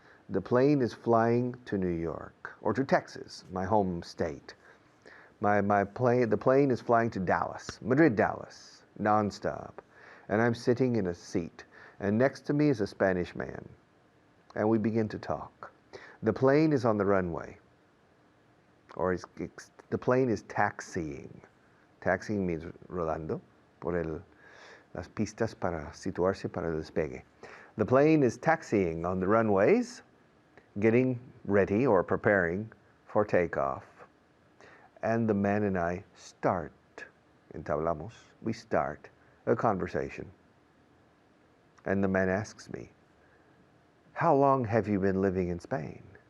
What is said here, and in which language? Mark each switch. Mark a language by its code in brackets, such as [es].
[en] The plane is flying to New York, or to Texas, my home state. The plane is flying to Dallas, Madrid, Dallas, nonstop. And I'm sitting in a seat. And next to me is a Spanish man. And we begin to talk. The plane is on the runway. The plane is taxiing. Taxiing means [es] rodando por las pistas para situarse para el despegue. [en] The plane is taxiing on the runways, getting ready or preparing for takeoff. And the man and I start, [es] entablamos, [en] we start a conversation. And the man asks me, "How long have you been living in Spain?